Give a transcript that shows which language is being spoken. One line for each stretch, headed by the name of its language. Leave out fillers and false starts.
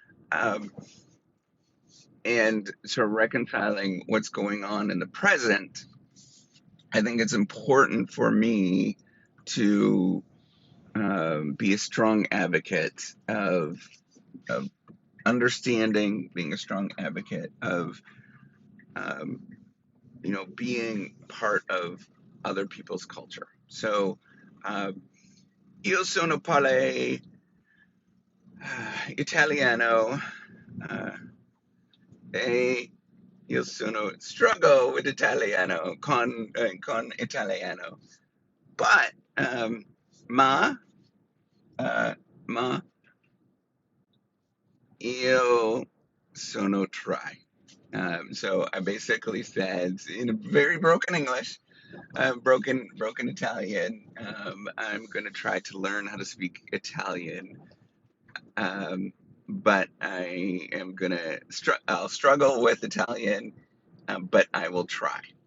English: Um, and sort of reconciling what's going on in the present, I think it's important for me to be a strong advocate of understanding, being a strong advocate of um, being part of other people's culture.
Italian: So, io sono parle italiano, uh, e io sono
English: struggle with
Italian: italiano con italiano,
English: but
Italian: ma uh, ma io sono
English: try. So I basically said in a very broken English, broken Italian. I'm going to try to learn how to speak Italian, but I am gonna I'll struggle with Italian, but I will try.